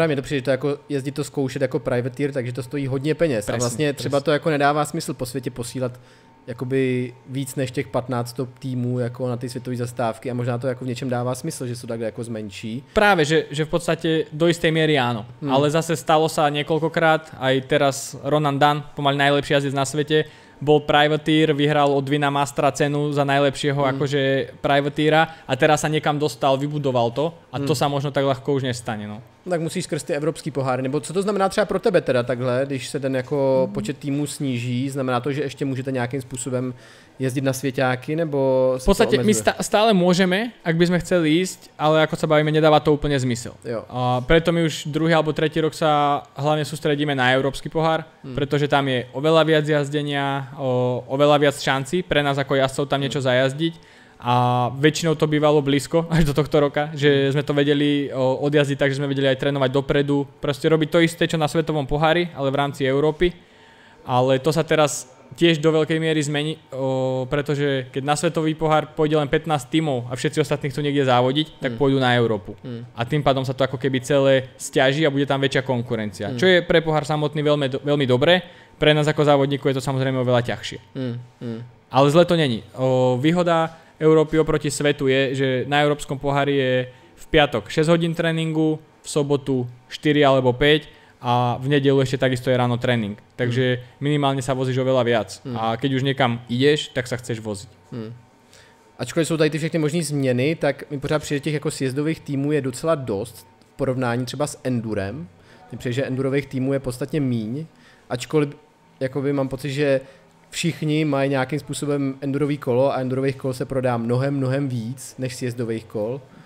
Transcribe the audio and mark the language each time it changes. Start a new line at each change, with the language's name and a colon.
Czech: Právě to přijde, to jako jezdit to zkoušet jako privateer, takže to stojí hodně peněz. Presne, a vlastně třeba to jako nedává smysl po světě posílat jakoby víc než těch 15 top týmů jako na ty světové zastávky a možná to jako v něčem dává smysl, že se to takhle jako zmenší.
Slovak: Práve, že v podstate do istej miery áno. Ale zase stalo sa niekoľkokrát, aj teraz Ronan Dunn, pomaly najlepší jazdec na svete, bol privateer, vyhral od Vina Mastera cenu za najlepšieho akože privateera a teraz sa niekam dostal, vybudoval to a to sa možno tak ľahko už nestane. No.
Czech: Tak musíš skrz ty evropský poháry, nebo co to znamená třeba pro tebe teda takhle, když se ten jako počet týmů sníží, znamená to, že ještě můžete nějakým způsobem jezdit na svěťáky, nebo
Slovak: v podstate my stále môžeme, ak by sme chceli ísť, ale ako sa bavíme, nedáva to úplne zmysel. A preto my už druhý alebo tretí rok sa hlavne sústredíme na európsky pohár, pretože tam je oveľa viac jazdenia, oveľa viac šancí pre nás ako jazdcov tam niečo zajazdiť. A väčšinou to bývalo blízko až do tohto roka, že sme to vedeli odjazdiť tak, že sme vedeli aj trénovať dopredu, proste robiť to isté, čo na svetovom pohári, ale v rámci Európy. Ale to sa teraz tiež do veľkej miery zmení, pretože keď na svetový pohár pôjde len 15 tímov a všetci ostatní chcú niekde závodiť, tak pôjdu na Európu. A tým pádom sa to ako keby celé stiaží a bude tam väčšia konkurencia. Čo je pre pohár samotný veľmi dobré, pre nás ako závodníkov je to samozrejme oveľa ťažšie. Ale zle to není. Výhoda Európy oproti svetu je, že na európskom pohári je v piatok 6 hodín tréningu, v sobotu 4 alebo 5 a v nedeľu ešte takisto je ráno tréning. Takže minimálne sa vozíš oveľa viac. A keď už niekam ideš, tak sa chceš voziť.
Czech: Ačkoliv jsou tady ty všechny možné změny, tak mi pořád přijde těch jako sjezdových týmů je docela dost v porovnání třeba s endurem. Mně přijde, že endurových týmů je podstatně míň, ačkoliv jakoby mám pocit, že všichni mají nějakým způsobem endurový kolo a endurových kol se prodá mnohem víc než sjezdových kol.